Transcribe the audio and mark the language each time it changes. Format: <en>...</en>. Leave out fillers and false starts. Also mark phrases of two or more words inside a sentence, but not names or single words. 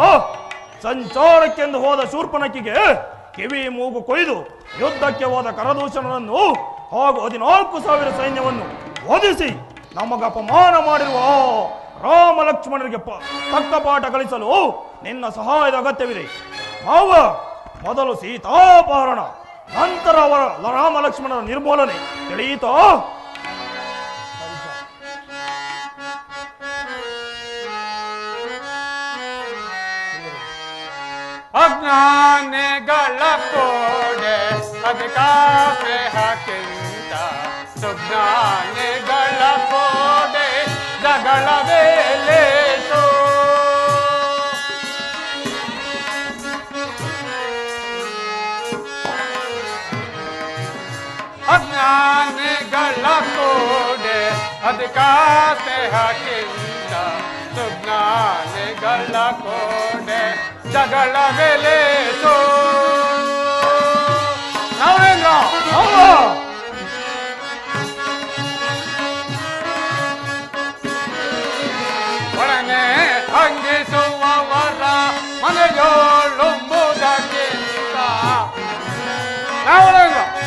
<kn>ಸಂಚಾರಕ್ಕೆಂದು ಹೋದ ಶೂರ್ಪನಖಿಗೆ ಕಿವಿ ಮೂಗು ಕೊಯ್ದು ಯುದ್ಧಕ್ಕೆ ಹೋದ ಕರದೂಷಣರನ್ನು ಹಾಗೂ 14,000 ಸೈನ್ಯವನ್ನು ವಧಿಸಿ ನಮಗೆ ಅಪಮಾನ ಮಾಡಿರುವ ರಾಮ ಲಕ್ಷ್ಮಣರಿಗೆ ತಕ್ಕ ಪಾಠ ಕಲಿಸಲು ನಿನ್ನ ಸಹಾಯದ ಅಗತ್ಯವಿದೆ. ಮಾವ, ಮೊದಲು ಸೀತಾಪಹರಣ, ನಂತರ ಅವರ ರಾಮ ಲಕ್ಷ್ಮಣರ ನಿರ್ಮೂಲನೆ, ತಿಳಿಯಿತೋ? ಅಜ್ಞಾನಿಗಳ ಕೋಡೆ ಅದಕ್ಕಾಸೆ ಹಾಕಿಂತ ಸುಜ್ಞಾನಿಗಳ ಕೋಡೆ ಜಗಳವೇ ಲೇಸು. ಅಜ್ಞಾನಿಗಳ ಕೋಡೆ ಅದಕ್ಕಾಸೆ ಹಾಕಿಂತ ಸುಜ್ಞಾನಿಗಳ ಕೋಡೆ ಜಗಳ ಬೆಲೆಸೋ. ನಾವೇಂದ್ರ ಒಡನೆ ಹಂಗಿಸುವವರ ಮನೆಯೋಳುಂಬುದಕ್ಕಿಂತ ನಾವೇಂದ್ರ</kn>